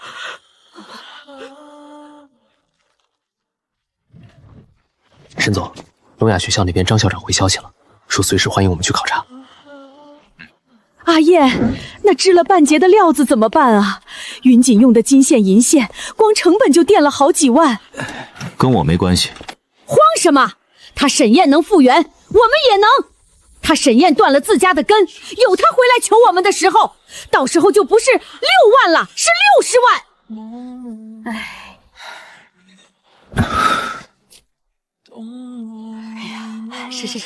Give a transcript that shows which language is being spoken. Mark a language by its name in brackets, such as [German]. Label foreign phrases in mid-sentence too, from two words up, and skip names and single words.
[Chinese] 沈总，聋哑学校那邊張校長回消息了，說隨時歡迎我們去考察。阿燕，那織了半截的料子怎麼辦啊？雲錦用的金線銀線，光成本就墊了好幾萬。跟我沒關係。慌什麼？他沈燕能復原，我們也能。他沈燕斷了自家的根，有他回來求我們的時候，到時候就不是6萬了，是60萬。唉，哎呀，是。